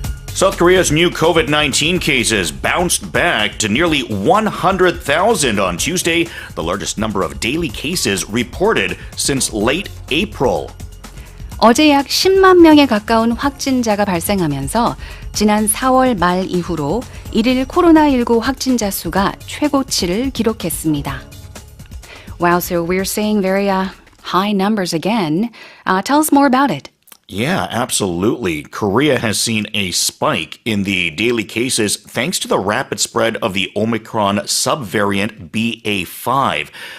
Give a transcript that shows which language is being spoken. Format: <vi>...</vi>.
<en>South Korea's new COVID-19 cases bounced back to nearly 100,000 on Tuesday, the largest number of daily cases reported since late April.</en> <ko>어제 약 10만 명에 가까운 확진자가 발생하면서 지난 4월 말 이후로 1일 코로나19 확진자 수가 최고치를 기록했습니다.</ko> <en>Wow, so we're seeing very high numbers again. Tell us more about it. Yeah, absolutely. Korea has seen a spike in the daily cases thanks to the rapid spread of the Omicron subvariant BA.5.</en>